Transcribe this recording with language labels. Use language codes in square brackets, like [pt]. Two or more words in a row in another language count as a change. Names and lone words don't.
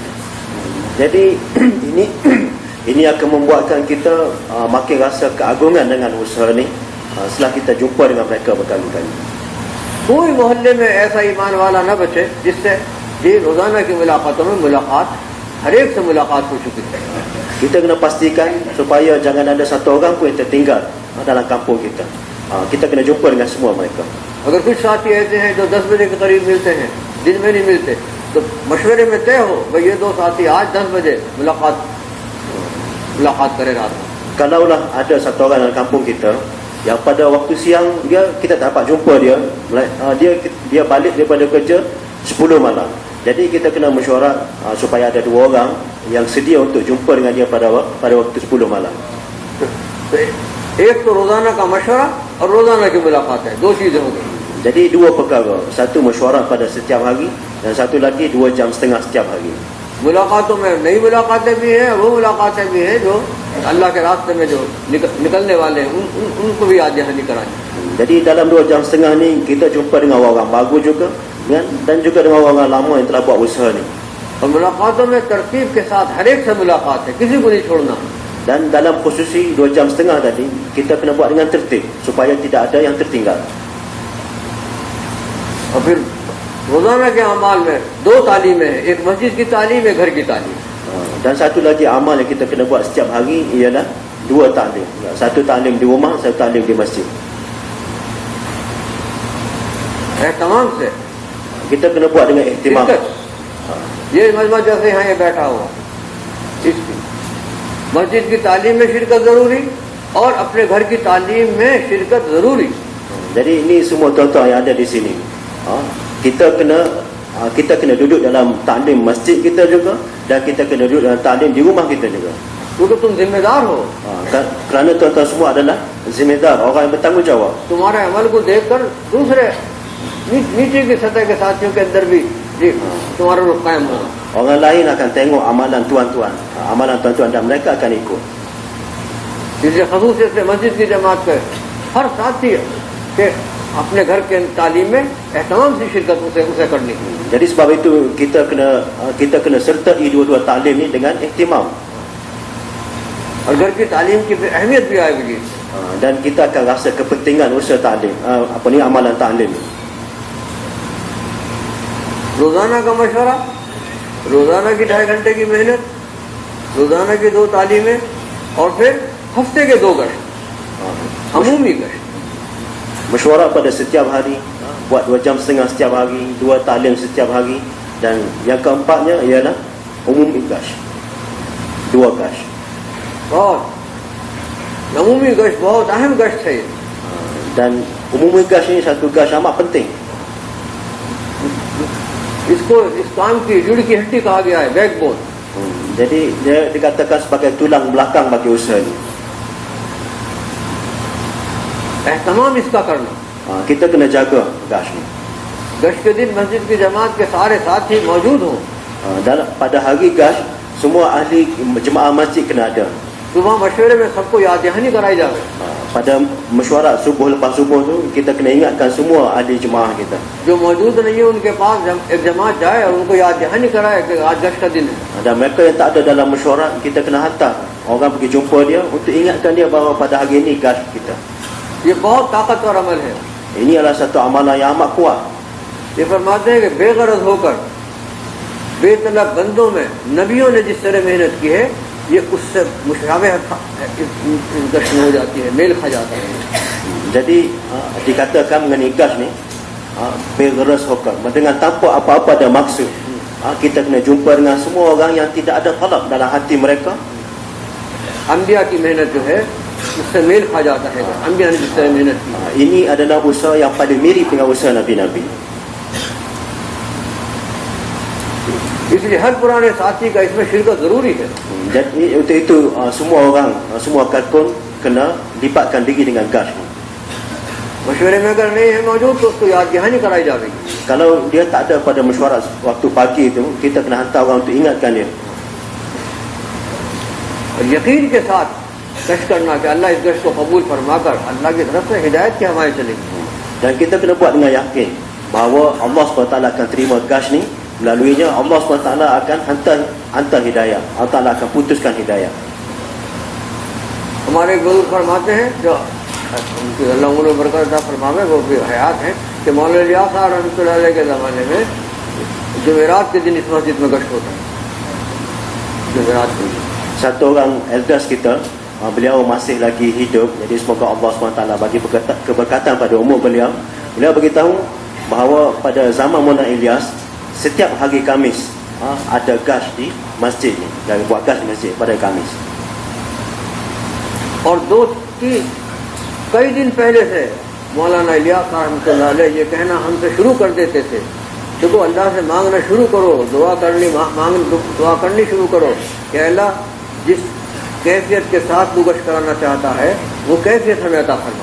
[ms] Jadi ini akan membuatkan kita makin rasa keagungan dengan usaha ni setelah kita jumpa dengan mereka berkali-kali. [hi] कोई मोहल्ले में ऐसा ईमान वाला न बचे जिससे ये रोजाना की मुलाकातों में मुलाकात हर एक से मुलाकात हो चुकी है. [ms] Kita kena pastikan supaya jangan ada satu orang pun yang tertinggal dalam kampung kita. Kita kena jumpa dengan semua mereka. [hi] अगर कुछ साथी ऐसे हैं जो 10 बजे के करीब मिलते हैं, दिन में नहीं मिलते, तो मशवरे में तय हो भाई ये दो साथी आज 10 बजे मुलाकात करें रात में. [ms] Kalaulah ada satu orang dalam kampung kita yang pada waktu siang kita tak dapat jumpa dia, dia balik daripada kerja 10 malam. Jadi kita kena mesyuarat supaya ada 2 orang yang sedia untuk jumpa dengan dia pada waktu 10 malam. [hi] एक तो रोजाना का मशवरा और रोजाना की मुलाकात है, 2 चीजें हो गई. [ms] Jadi 2 perkara, satu mesyuarat pada setiap hari dan satu lagi 2 jam setengah setiap hari. [hi] मुलाकातों में नई मुलाकातें भी हैं, वो मुलाकातें भी हैं जो अल्लाह के रास्ते में जो निकलने वाले हैं उनको भी याद दहानी कराएं. [ms] Jadi dalam 2 jam setengah ni kita jumpa dengan orang baru juga dan juga dengan orang lama yang telah buat usaha ni. [hi] और मुलाकातों में तरतीब के साथ हर एक से मुलाकात है, किसी को नहीं छोड़ना. [ms] Dan dalam khususi 2 jam setengah tadi kita kena buat dengan tertib supaya tidak ada yang tertinggal. [hi] और फिर रोजाना के अमाल में 2 तालीमें हैं, एक मस्जिद की तालीम, एक घर की तालीम. [ms] Dan satu lagi amal yang kita kena buat setiap hari ialah 2 taklim. Satu taklim di rumah, satu taklim di masjid. [hi] एहतमाम से [ms] Kita kena buat dengan ihtimam. [hi] ये मजमा जैसे यहाँ ये बैठा हुआ, इसकी मस्जिद की तालीम में शिरकत जरूरी और अपने घर की तालीम में शिरकत जरूरी. [ms] Jadi ini semua tuan-tuan yang ada di sini. Kita kena duduk dalam taklim masjid kita juga dan kita kena duduk dalam taklim di rumah kita juga. [hi] क्योंकि तुम जिम्मेदार हो. [ms] Kerana tuan-tuan semua adalah zimedar, orang yang bertanggungjawab. [hi] तुम्हारे अमल को देखकर दूसरे नीचे की सतह के साथियों के अंदर भी तुम्हारा रुख कायम होगा. [ms] Orang lain akan tengok amalan tuan-tuan, dan mereka akan ikut. [hi] इसलिए ख़ुसूसियत से मस्जिद की जमात के हर साथी के अपने घर के तालीम में एहतमाम से शिरकत उसे करनी. [ms] Jadi sebab itu kita kena sertai 2 taklim ni dengan ihtimam. [hi] और घर की तालीम की अहमियत भी आएगी. [ms] Dan kita akan rasa kepentingan usaha taklim, amalan taklim ni. [hi] रोजाना का मशवरा, रोजाना की 2.5 घंटे की मेहनत, रोजाना की 2 तालीमें और फिर हफ्ते के 2 गश्त, अमूमी गश्त. [ms] Mesyuarat pada setiap hari, buat 2 jam setengah setiap hari, 2 taklim setiap hari, dan yang keempatnya ialah [hi] अमूमी गश्त, [ms] 2 gash. [hi] और अमूमी गश्त बहुत अहम गश्त है. [ms] Dan [hi] अमूमी गश्त [ms] ini satu gash amat penting. [hi] इसको इस काम की रीढ़ की हड्डी कहा गया है, बैकबोन. [ms] Jadi dia dikatakan sebagai tulang belakang bagi usaha ni. [hi] एहतमाम इसका करना. [ms] Kita kena jaga gash ni. [hi] गश्त के दिन मस्जिद की जमात के सारे साथी मौजूद हों. [ms] Pada hari gash semua ahli jemaah masjid kena ada. [hi] सुबह मशवरे में सबको याद दहानी कराई जाए. [ms] Pada mesyuarat subuh, lepas subuh tu kita kena ingatkan semua ahli jemaah kita. [hi] जो मौजूद नहीं है उनके पास एक जमात जाए और उनको याद दहानी कराए कि आज गश्त का दिन है. [ms] Dan mereka yang tak ada dalam mesyuarat kita kena hantar orang pergi jumpa dia untuk ingatkan dia bahawa pada hari ini gash kita. [hi] ये बहुत ताकतवर अमल है. [ms] Ini adalah satu amalan yang amat kuat. [hi] ये फरमाते हैं कि बेगरज होकर बेतलब बंदों में नबियों ने जिस तरह मेहनत की है ये उससे मुशाबह गश्त हो जाती है, मेल खा जाता है. [ms] Jadi dikatakan mengenai gash ni bergeras hokam dengan tanpa apa-apa ada maksud. Kita kena jumpa dengan semua orang yang tidak ada talab dalam hati mereka. [hi] अंबिया की मेहनत जो है उससे मेल खा जाता है अंबिया ने जिस तरह मेहनत की [ms] Ini adalah usaha yang paling mirip dengan usaha Nabi-Nabi. [hi] इसलिए हर पुराने साथी का इसमें शिरकत जरूरी है [ms] Jadi untuk itu semua orang, semua kalkun kena lipatkan diri dengan gas ni. [hi] मशवरे में अगर नहीं है मौजूद तो उसको याद दहानी कराई जाएगी [ms] Kalau dia tak ada pada mesyuarat waktu pagi itu, kita kena hantar orang untuk ingatkan dia. [hi] और यकीन के साथ कश करना कि अल्लाह इस गश को कबूल फरमाकर अल्लाह की तरफ से हिदायत की हमारे चलेगी [ms] Dan kita kena buat dengan yakin bahawa Allah SWT akan terima gas ni, melaluinya Allah SWT akan hantar hidayah. Allah Ta'ala akan putuskan hidayah. [hi] हमारे गुरु फरमाते हैं जो उनकी अल्लाह उन्होंने बरकत फरमावे वो भी हयात हैं कि मौलाना इलियास [ar] رحمة الله عليه [hi] के ज़माने में जुमेरात के दिन इस मस्जिद में गश्त होता है जुमेरात के दिन [ms] Satu orang elders kita, beliau masih lagi hidup, jadi semoga Allah SWT bagi keberkatan pada umur beliau. Beliau beritahu bahawa pada zaman Maulana Ilyas, setiap hari Khamis ada gas di masjid ni, dan buat gas di masjid pada Khamis. [hi] और कई दिन पहले से मौलाना इलियास [ar] رحمة الله عليه [hi] ये कहना हमसे शुरू कर देते थे देखो अल्लाह से मांगना शुरू करो दुआ करनी शुरू करो कि अल्लाह जिस कैफियत के साथ तू गश्त कराना चाहता है वो कैफियत हमें अता फरमा